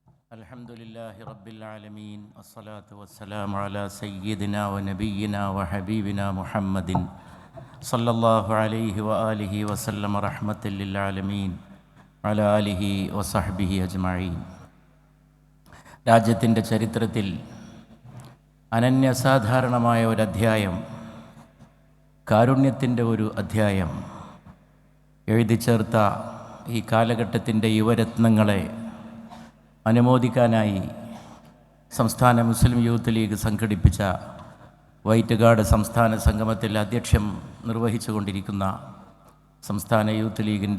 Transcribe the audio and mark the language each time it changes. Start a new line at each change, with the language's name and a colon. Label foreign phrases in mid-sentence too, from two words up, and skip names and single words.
Arabic: الحمد لله رب العالمين والصلاة والسلام على سيدنا ونبينا وحبيبنا محمد صلى الله عليه وآله وسلم رحمة للعالمين على آله وصحبه أجمعين.
Malayalam: രാജ്യത്തിൻ്റെ ചരിത്രത്തിൽ അനന്യസാധാരണമായ ഒരു അധ്യായം, കാരുണ്യത്തിൻ്റെ ഒരു അധ്യായം എഴുതി ചേർത്ത ഈ കാലഘട്ടത്തിൻ്റെ യുവരത്നങ്ങളെ അനുമോദിക്കാനായി സംസ്ഥാന മുസ്ലിം യൂത്ത് ലീഗ് സംഘടിപ്പിച്ച വൈറ്റ്കാട് സംസ്ഥാന സംഗമത്തിൽ അധ്യക്ഷം നിർവഹിച്ചുകൊണ്ടിരിക്കുന്ന സംസ്ഥാന യൂത്ത് ലീഗിൻ്റെ